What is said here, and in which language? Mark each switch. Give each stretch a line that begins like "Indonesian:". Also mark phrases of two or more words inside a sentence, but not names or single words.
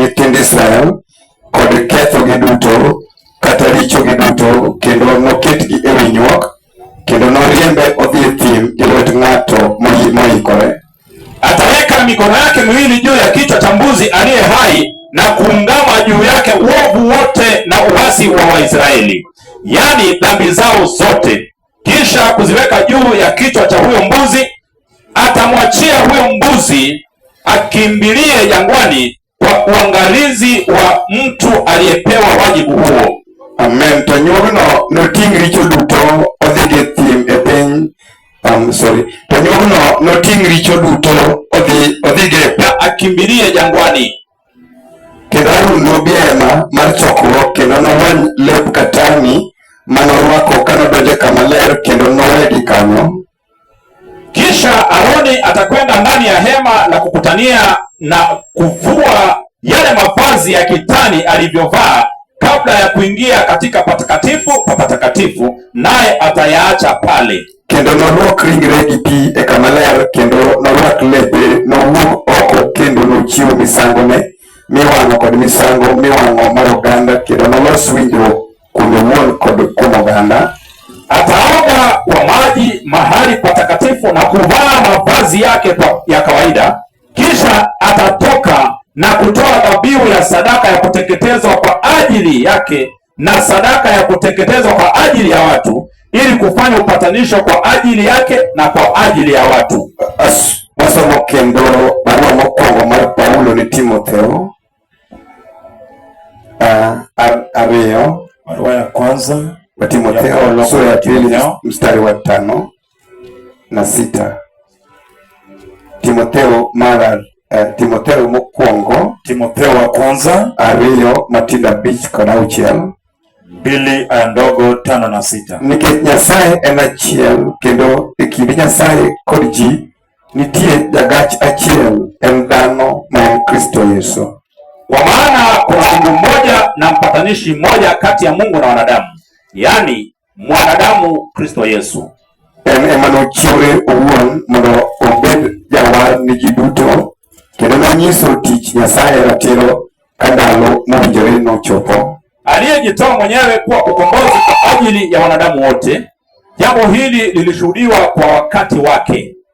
Luo (Kenya and Tanzania): nyithind Israel kod kethogi duto kata richogi duto, kendo noketgi e winyruok, kendo noriembe odhi e thim gi lwet ng'ato moikore.
Swahili: Ataweka mikono yake miwili juu ya kichwa cha mbuzi aliye hai na kuungama juu yake uovu wote na uasi wa Waisraeli, yani dhambi zao zote, kisha kuziweka juu ya kichwa cha huyo mbuzi. Atamwachia huyo mbuzi akimbilie jangwani kwa uangalizi wa mtu aliyepewa wajibu huo. Amen.
Luo (Kenya and Tanzania): To nyuogno noting' richo duto odhi e thim e piny. To nyuogno noting' richo duto odhi ge
Swahili: akimbilie jangwani.
Luo (Kenya and Tanzania): Kendo Harun nobi e hema mar chokruok, kendo nowany lep katani manorwako kanodonjo kama ler, kendo nowegi kanyo.
Swahili: Kisha Aroni atakwenda ndani ya hema la kukutania na kuvua yale mavazi ya kitani alivyovaa kabla ya kuingia katika patakatifu pa patakatifu, naye atayaacha pale.
Luo (Kenya and Tanzania): Kendo norwak ringre gi pi e kama ler, kendo norwak lepe, nowuok oko, kendo nochiwo misangone miwang'o kod misango miwang'o mar oganda, kendo nolos winjruok kuom owuon kod kuom oganda.
Swahili: Ataoga kwa maji mahali patakatifu na kuvaa mavazi yake ya kawaida, kisha atatoka na kutoa dhabihu ya sadaka ya kuteketezwa kwa ajili yake na sadaka ya kuteketezwa kwa ajili ya watu, ili kufanya upatanisho kwa ajili yake na kwa ajili ya watu.
Luo (Kenya and Tanzania): Wasomo kendo barua mokwongo mar Paulo ni Timotheo, ariyo,
Swahili: barua ya kwanza wa Timotheo sura ya pili mstari wa 5 na 6.
Luo (Kenya and Tanzania): Timotheo mokwongo,
Swahili: Timotheo wa kwanza
Luo (Kenya and Tanzania): ariyo matindo 5 kod 6,
Swahili: 2 aya ndogo 5 na 6.
Luo (Kenya and Tanzania): Nikech Nyasaye en achiel, kendo e kind Nyasaye kod ji nitie jagach achiel, en dhano ma en Kristo Yesu.
Swahili: Kwa maana kuna Mungu mmoja na mpatanishi mmoja kati ya Mungu na wanadamu, yani mwanadamu Kristo Yesu.
Luo (Kenya and Tanzania): En ema nochiwore owuon mondo obed jawar ni ji duto, kendo nonyiso tich Nyasaye ratiro ka ndalo mowinjore nochopo.
Swahili: Aliyejitoa mwenyewe kuwa ukombozi kwa ajili ya wanadamu wote. Jambo hili lilishuhudiwa kwa wakati wake.